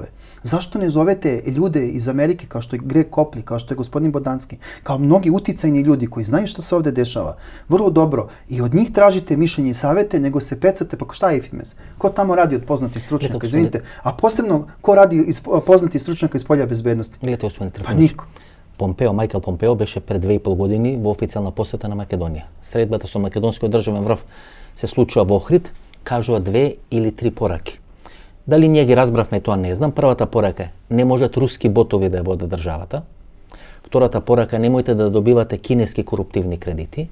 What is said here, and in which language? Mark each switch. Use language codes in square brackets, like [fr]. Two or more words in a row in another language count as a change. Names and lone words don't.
[sr] Zašto ne zovete ljude iz Amerike kao što je Greg Copley, kao što je gospodin Bodanski, kao mnogi uticajni ljudi koji znaju što se ovdje dešava? Vrlo dobro. I od njih tražite mišljenje i savete, nego se pecate, pa šta je IFMS? Ko tamo radi od poznatih stručnjaka? Izvinite. A posebno, ko radi poznatih stručnjaka iz polja bezbednosti? Pa niko. [mk] Майкл Помпео беше пред 2,5 години во официјална посета на Македонија. Средбата со македонскиот државен врв се случува во Охрид, кажува 2 или 3 пораки. Дали ние ги разбравме, тоа не знам. Првата порака е: не можат руски ботови да ја водат државата. Втората порака е: немојте да добивате кинески коруптивни кредити.